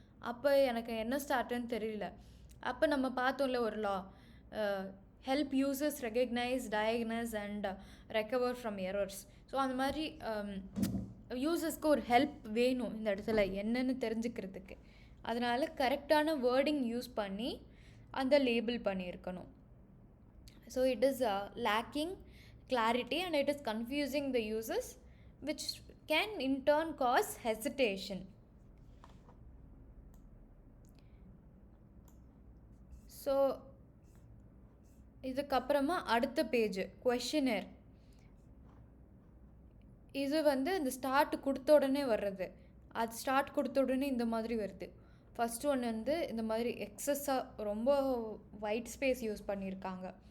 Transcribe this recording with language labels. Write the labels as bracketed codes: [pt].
[ta] அப்போ எனக்கு என்ன ஸ்டார்ட்னு தெரியல. அப்போ நம்ம பார்த்தோம்ல ஒரு லா, [en] Help users recognise, diagnose and recover from errors. [ta] So அந்த மாதிரி யூசர்ஸ்க்கு ஒரு ஹெல்ப் வேணும் இந்த இடத்துல என்னன்னு தெரிஞ்சுக்கிறதுக்கு. அதனால் கரெக்டான வேர்டிங் யூஸ் பண்ணி அந்த லேபிள் பண்ணியிருக்கணும். [en] So it is lacking clarity and it is confusing the users, which can in turn cause hesitation. [ta] So இதுக்கப்புறமா அடுத்த பேஜ் questionnaire. இது வந்து இந்த ஸ்டார்ட் கொடுத்த உடனே வர்றது, அது ஸ்டார்ட் கொடுத்த உடனே இந்த மாதிரி வருது. ஃபஸ்ட் ஒன்று வந்து இந்த மாதிரி எக்ஸஸாக ரொம்ப ஒயிட் ஸ்பேஸ் யூஸ் பண்ணியிருக்காங்க.